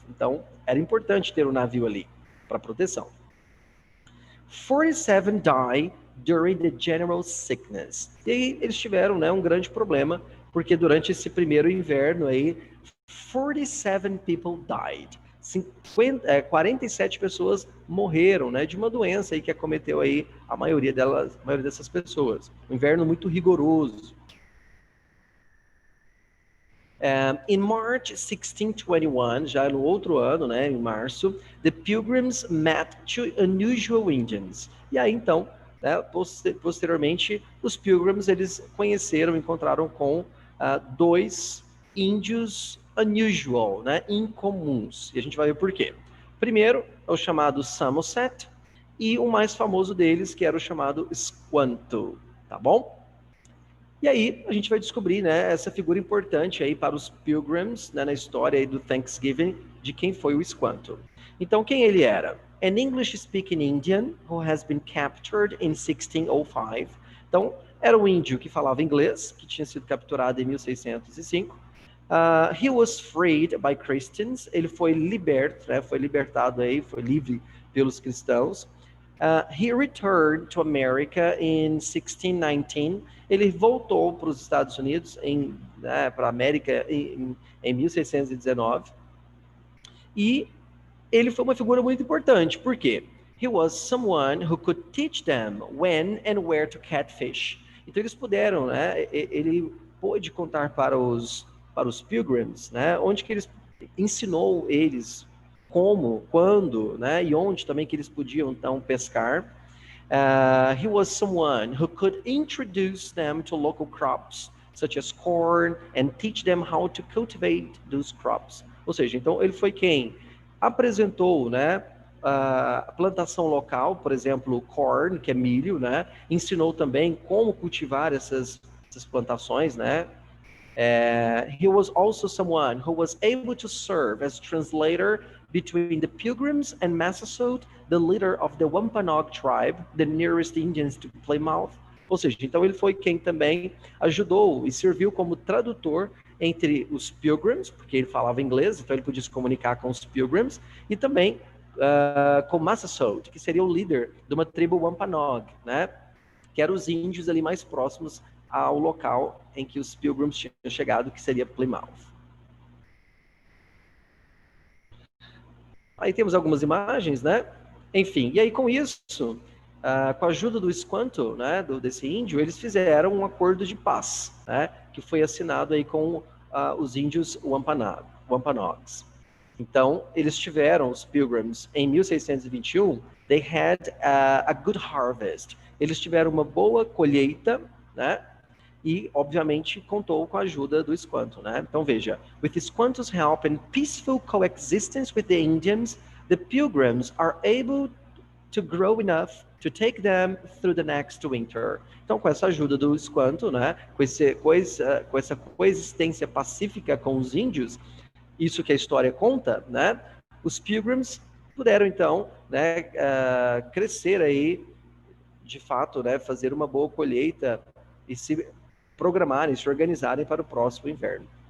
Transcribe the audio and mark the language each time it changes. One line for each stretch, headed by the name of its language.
Portuguese: Então, era importante ter um navio ali para proteção.
English: 47 die during the general sickness.
Portuguese: E aí eles tiveram, né, um grande problema, porque durante esse primeiro inverno aí,
English: 47 people died.
Portuguese: 47 pessoas morreram, né, de uma doença aí que acometeu aí a maioria dessas pessoas. Um inverno muito rigoroso.
English: In March 1621,
Portuguese: já no outro ano, né, em março,
English: the Pilgrims met two unusual Indians.
Portuguese: E aí, então, né, posteriormente, os Pilgrims, eles conheceram, encontraram com dois índios unusual, né, incomuns. E a gente vai ver por quê. Primeiro, é o chamado Samoset, e o mais famoso deles, que era o chamado Squanto, tá bom? E aí a gente vai descobrir, né, essa figura importante aí para os Pilgrims, né, na história aí do Thanksgiving, de quem foi o Squanto. Então, quem ele era?
English: An English-speaking Indian who has been captured in 1605.
Portuguese: Então, era um índio que falava inglês, que tinha sido capturado em 1605.
English: He was freed by Christians.
Portuguese: Ele foi liberto, né, foi libertado aí, foi livre pelos cristãos.
English: He returned to America in 1619.
Portuguese: Ele voltou para os Estados Unidos, para a América, em 1619. E ele foi uma figura muito importante. Por quê?
English: He was someone who could teach them when and where to catfish.
Portuguese: Então eles puderam, né? Ele pôde contar para os Pilgrims, né? Onde que eles ensinou eles como, quando, né? E onde também que eles podiam então pescar.
English: He was someone who could introduce them to local crops, such as corn, and teach them how to cultivate those crops.
Portuguese: Ou seja, então ele foi quem apresentou, né, a plantação local, por exemplo, corn, que é milho, né? Ensinou também como cultivar essas plantações, né?
English: He was also someone who was able to serve as translator between the Pilgrims and Massasoit, the leader of the Wampanoag tribe, the nearest Indians to Plymouth.
Portuguese: Ou seja, então ele foi quem também ajudou e serviu como tradutor entre os Pilgrims, porque ele falava inglês, então ele podia se comunicar com os Pilgrims, e também com Massasoit, que seria o líder de uma tribo Wampanoag, né? Que eram os índios ali mais próximos ao local em que os Pilgrims tinham chegado, que seria Plymouth. Aí temos algumas imagens, né? Enfim, e aí com isso, com a ajuda do Squanto, né, desse índio, eles fizeram um acordo de paz, né, que foi assinado aí com os índios Wampanoags. Então, eles tiveram, os Pilgrims, em 1621,
English: they had a good harvest.
Portuguese: Eles tiveram uma boa colheita, né? E, obviamente, contou com a ajuda do Squanto, né? Então, veja,
English: with Squanto's help and peaceful coexistence with the Indians, the Pilgrims are able to grow enough to take them through the next winter.
Portuguese: Então, com essa ajuda do Squanto, né? Com essa coexistência pacífica com os índios, isso que a história conta, né? Os Pilgrims puderam, então, né, crescer aí, de fato, né, fazer uma boa colheita e se programarem, se organizarem para o próximo inverno.